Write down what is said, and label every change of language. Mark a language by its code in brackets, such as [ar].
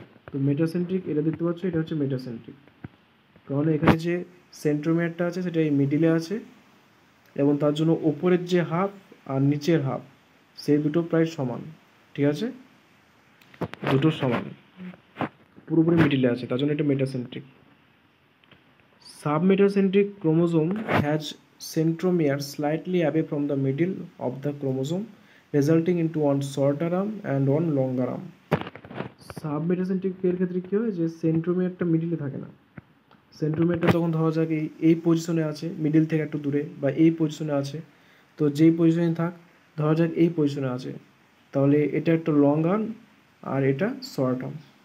[bn] তো মেটাসেন্ট্রিক, এটা দেখতে পাচ্ছ, এটা হচ্ছে মেটাসেন্ট্রিক, কারণ এখানে যে সেন্ট্রোমিয়ারটা আছে সেটা এই মিডিলে আছে, এবং তার জন্য ওপরের যে হাফ আর নিচের হাফ সেই দুটো প্রায় সমান, ঠিক আছে, দুটো সমান, পুরোপুরি মিডিলে আছে, তার জন্য এটা metacentric. [en] Submetacentric chromosome has centromere slightly away from the middle of the chromosome, resulting into one shorter arm and one longer arm. [bn] Submetacentric এর ক্ষেত্রে কী হয় যে সেন্ট্রোমিয়ারটা মিডিলে থাকে না, সেন্ট্রোমিয়ারটা তখন ধরা যাক এই পজিশনে আছে, মিডিল থেকে একটু দূরে, বা এই পজিশনে আছে। তো যেই পজিশনে থাক, ধরা যাক এই পজিশনে আছে, তাহলে এটা একটা লং আর্ম আর এটা শর্ট আর্ম।